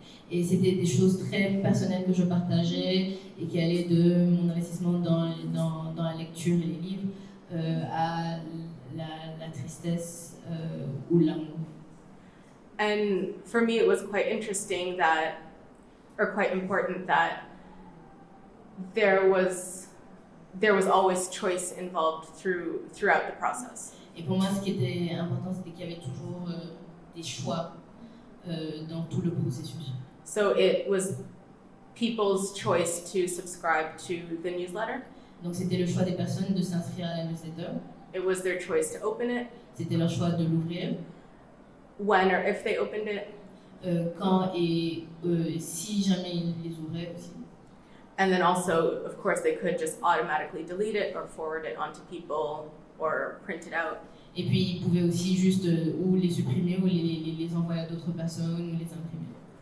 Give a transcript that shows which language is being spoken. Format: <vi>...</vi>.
<fr>Et c'était des choses très personnelles que je partageais et qui allaient de mon investissement dans la lecture et les livres à la tristesse ou l'amour.</fr> <en>And for me, it was quite interesting that, or quite important that there was always choice involved throughout the process.</en> <fr>Et pour moi, ce qui était important, c'était qu'il y avait toujours des choix dans tout le processus.</fr> <en>So it was people's choice to subscribe to the newsletter.</en> <fr>Donc c'était le choix des personnes de s'inscrire à la newsletter.</fr> <en>It was their choice to open it.</en> <fr>C'était leur choix de l'ouvrir.</fr> <en>When or if they opened it.</en> <fr>Quand et si jamais ils les ouvraient aussi.</fr> <en>And then also, of course, they could just automatically delete it or forward it onto people or print it out.</en> <fr>Et puis ils pouvaient aussi juste ou les supprimer ou les envoyer à d'autres personnes ou les imprimer.</fr>